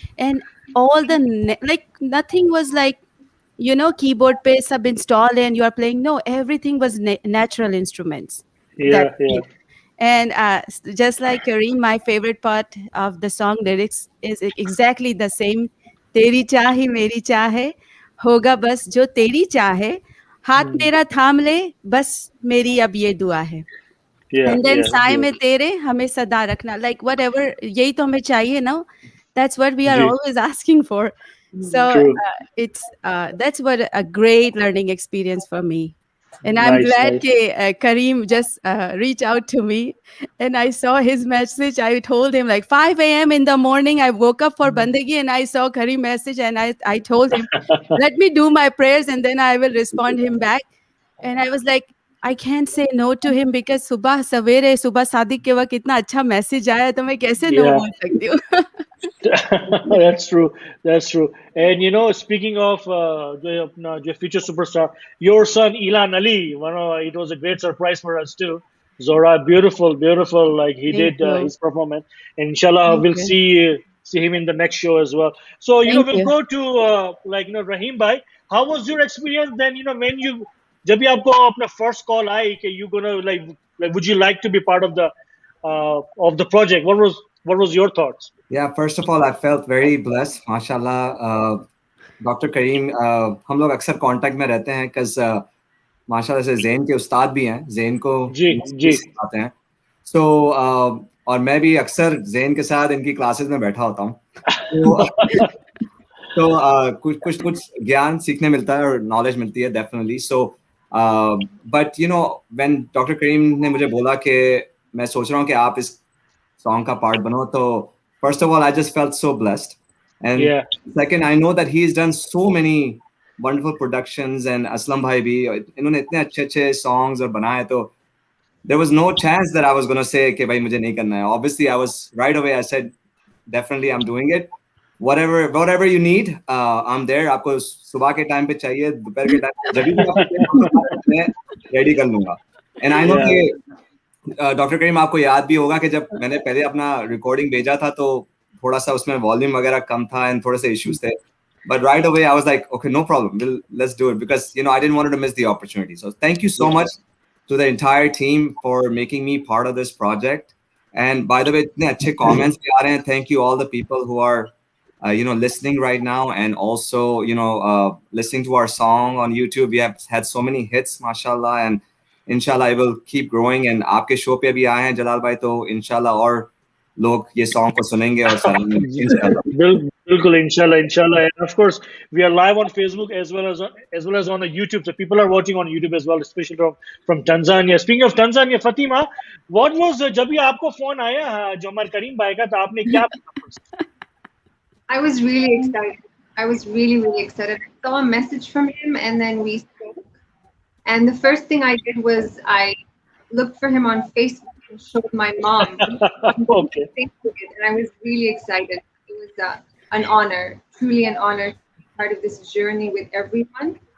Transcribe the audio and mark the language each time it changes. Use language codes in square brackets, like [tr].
[en] And all the like, nothing was like, keyboard [hi] pe sab [en] install and you are playing. No, everything was natural instruments. And just like Kareem, my favorite part of the song lyrics is exactly the same. [hi] Teri चाह ही मेरी चाह है, होगा बस जो तेरी चाह है, हाथ मेरा थाम ले, बस मेरी अब ये दुआ है. [en] And then [hi] साए में तेरे हमें सदा रखना. [en] Like, whatever, [hi] यही तो हमें चाहिए, no? [en] That's what we are always asking for. So that's what a great learning experience for me. And I'm glad that Kareem just reached out to me, and I saw his message. I told him, like, 5 a.m. in the morning, I woke up for Bandagi, and I saw Kareem message, and I told him, let me do my prayers, and then I will respond him back. And I was like, I can't say no to him, because [hi] सुबह सवेरे सुबह शादी के वक्त इतना अच्छा message आया, तो मैं कैसे no बोल सकती हूँ. [en] That's true. And speaking of the future superstar, your son Ilan Ali, it was a great surprise for us too. Zora, beautiful, like he did his performance, and inshallah we'll see him in the next show as well. So we'll go to Raheem bhai, how was your experience then, when you, [hi] जब भी आपको अपना [en] first call [hi] आई कि [en] you gonna like would you like to be part of the project, what was your thoughts? Yeah, first of all, I felt very blessed, mashallah. Dr. [hi] Kareem, हम लोग अक्सर contact में रहते हैं, because माशाल्लाह से Zen के उस्ताद भी हैं, ज़ेन को जी सिखाते हैं. So और मैं भी अक्सर ज़ेन के साथ इनकी क्लासेस में बैठा होता हूँ. तो कुछ ज्ञान सीखने मिलता है और नॉलेज मिलती है, definitely. [en] So but when Dr. [hi] Kareem ने मुझे बोला कि मैं सोच रहा हूँ कि आप इस song का part बनो, तो [en] first of all, I just felt so blessed. And second, I know that he's done so many wonderful productions, and Aslam bhai bhi, [hi] इन्होंने इतने अच्छे songs और बनाए, तो [en] there was no chance that I was going to say [hi] कि भाई मुझे नहीं करना है. [en] Obviously, I was right away, I said, definitely I'm doing it. Whatever you need, I'm there. [hi] आपको सुबह के टाइम पे चाहिए, दोपहर के टाइम पे, जब भी आप मैं ready कर लूँगा. [en] And I know कि [hi] डॉक्टर करीम आपको याद भी होगा कि जब मैंने पहले अपना रिकॉर्डिंग भेजा था तो थोड़ा सा उसमें वॉल्यूम वगैरह कम था एंड थोड़े से इश्यूज थे, [en] but right away I was like, okay, no problem, let's do it, because I didn't want to miss the opportunity. So thank you so much to the entire team for making me part of this project. And by the way, [hi] इतने अच्छे comments भी आ रहे हैं. [en] Thank you all the people who are listening right now, and also listening to our song on YouTube. We have had so many hits, mashallah, and inshallah I will keep growing. [hi] And आपके show पे भी आए हैं जलाल भाई, तो inshallah और लोग ये song को सुनेंगे और सराहेंगे inshallah. Bilkul, inshallah, inshallah. [en] And of course, we are live on Facebook as well as on the YouTube. So people are watching on YouTube as well, especially from Tanzania. Speaking of Tanzania, Fatima, what was [hi] जब ये आपको phone आया जो हमारे करीम भाई का, तो आपने क्या? [en] I was really excited. I was really, really excited. I saw a message from him and then we spoke. And the first thing I did was I looked for him on Facebook and showed my mom. Okay. And I was really excited. It was an honor, truly an honor to be part of this journey with everyone.